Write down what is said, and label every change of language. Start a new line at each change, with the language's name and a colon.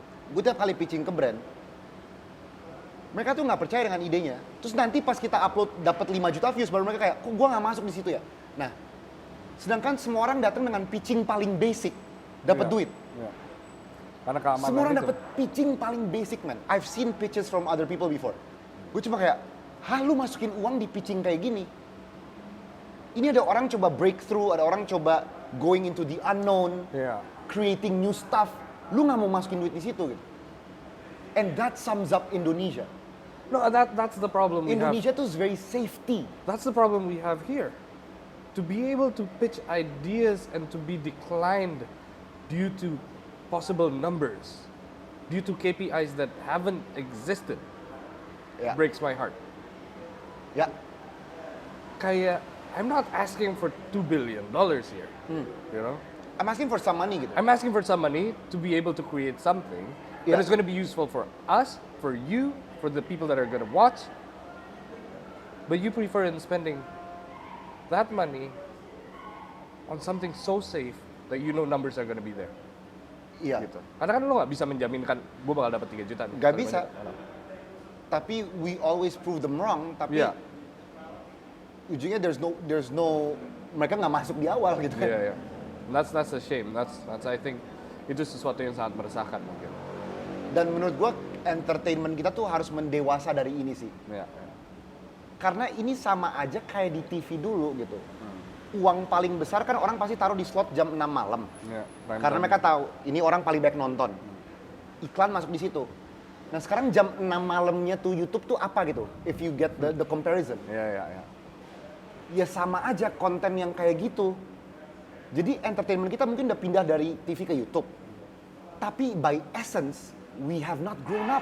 Indonesian: Gue tiap kali pitching ke brand, mereka tuh nggak percaya dengan idenya. Terus nanti pas kita upload dapat 5 juta views, baru mereka kayak, kok gue nggak masuk di situ ya? Nah, sedangkan semua orang datang dengan pitching paling basic, dapat Iya. duit. Yeah. Karena keamanan Semua orang itu. dapat pitching paling basic, man.
English: I've seen pitches from other people before.
Indonesian: Gue cuma kayak, lu masukin uang di pitching kayak gini? Ini ada orang coba breakthrough, ada orang coba
English: going into the unknown,
Indonesian: Yeah.
English: creating new stuff.
Indonesian: Lu nggak mau masukin duit di situ gitu.
English: And that sums up Indonesia. No, that's the problem we have. Indonesia tuh is very safety. That's the problem we have here. To be able to pitch ideas and to be declined due to possible numbers, due to KPIs that haven't existed,
Indonesian: Ya,
English: breaks my heart.
Indonesian: ya,
English: Kayak, I'm not asking for $2 billion here, you know? I'm asking for some money gitu. I'm asking for some money to be able to create something That Yeah. is going to be useful for us, for you, for the people that are going to watch. But you prefer in spending that money on something so safe that you know numbers are going to be there.
Indonesian: Iya. Gitu. Karena kan lo nggak bisa menjaminkan gue bakal dapat 3 juta nih. Nggak Kalau bisa. banyak.
English: Tapi we always prove them wrong, tapi
Indonesian: Iya. ujungnya
English: there's no
Indonesian: mereka nggak masuk di awal gitu kan. Iya, iya.
English: That's a shame. That's I think
Indonesian: itu sesuatu yang sangat meresahkan mungkin. Dan menurut gua entertainment kita tuh harus mendewasa dari ini sih. Iya, iya. Karena ini sama aja kayak di TV dulu gitu. Uang paling besar kan orang pasti taruh di slot jam 6 malam. Iya, prime Karena
English: time.
Indonesian: mereka tahu ini orang paling banyak nonton. Iklan masuk di situ. Nah sekarang jam 6 malamnya tuh YouTube tuh apa gitu?
English: If you get the comparison.
Indonesian: Iya, iya, iya. Ya sama aja konten yang kayak gitu. Jadi entertainment kita mungkin udah pindah dari TV ke YouTube.
English: Tapi by essence, we have not grown up.